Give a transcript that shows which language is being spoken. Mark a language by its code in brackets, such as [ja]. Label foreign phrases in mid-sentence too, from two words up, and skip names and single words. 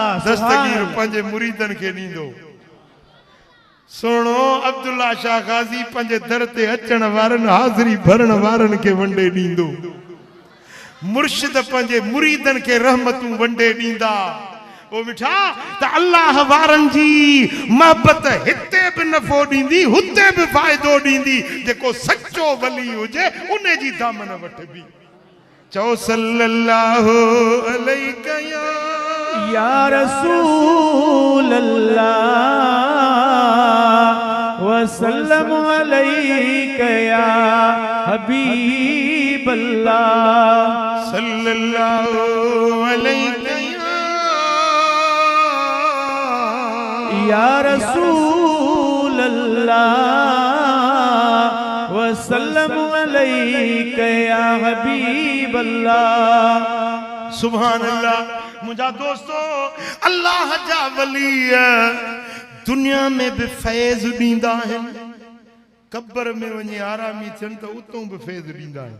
[sd] दस्तगीर पंहिंजे मुरीदनि खे ॾींदो सुहिणो अब्दुल्ला शाह गाज़ी पंहिंजे दर ते अचण वारनि हाज़िरी भरण वारनि खे वंडे ॾींदो मुर्शिद पंहिंजे मुरीदनि खे रहमतूं वंडे ॾींदा ओ मिठा त अल्लाह वारनि जी मोहब्बत हिते बि नफ़ो ॾींदी हुते बि फ़ाइदो ॾींदी जेको सचो वली हुजे उन जी दामन वटि बि चो [ar] صلى الله عليك يا رسول الله وسلم عليك يا حبيب الله صلى الله عليك يا رسول الله وسلم عليك يا حبيب الله. سبحان الله. [sd] मुझा दोस्तों, अल्लाह जा वली दुनिया में भी फैज़ ॾींदा आहिनि, कब्र में वञी आरामी थियनि त उतों भी फैज़ ॾींदा आहिनि।